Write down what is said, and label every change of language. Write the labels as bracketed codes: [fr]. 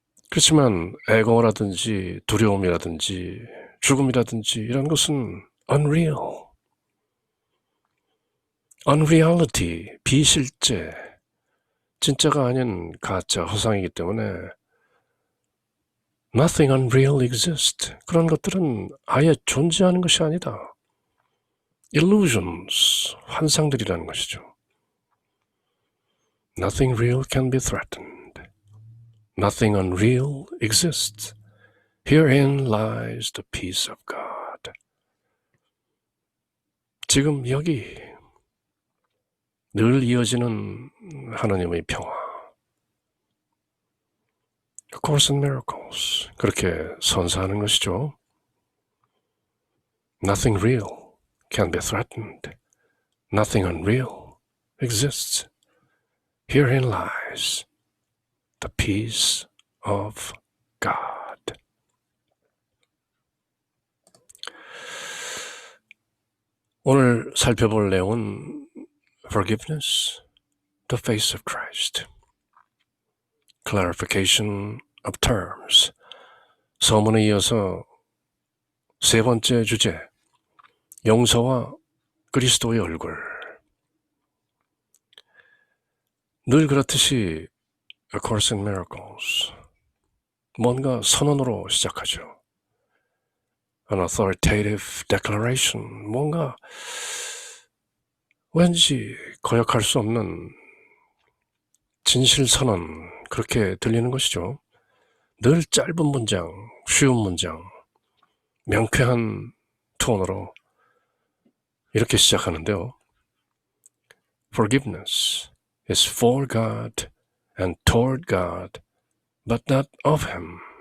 [ko] 그렇지만 애고라든지 두려움이라든지 죽음이라든지 이런 것은 unreal, unreality, 비실제, 진짜가 아닌 가짜, 허상이기 때문에 [en] nothing unreal exists. [ko] 그런 것들은 아예 존재하는 것이 아니다. illusions, 환상들이라는 것이죠. [en] Nothing real can be threatened. Nothing unreal exists. Herein lies the peace of God. [ko] 지금 여기 늘 이어지는 하나님의 평화. [en] A Course in Miracles. [ko] 그렇게 선사하는 것이죠. [en] Nothing real can be threatened. Nothing unreal exists. Herein lies the peace of God. [ko] 오늘 살펴볼 내용은 [en] Forgiveness, the face of Christ. Clarification of terms. [ko] 서문에 이어서 세 번째 주제, 용서와 그리스도의 얼굴. 늘 그렇듯이 A Course in Miracles, 뭔가 선언으로 시작하죠. [en] An authoritative declaration, [ko] 뭔가 왠지 거역할 수 없는 진실선언, 그렇게 들리는 것이죠. 늘 짧은 문장, 쉬운 문장, 명쾌한 톤으로 이렇게 시작하는데요. [en] Forgiveness is for God and toward God, but not of Him.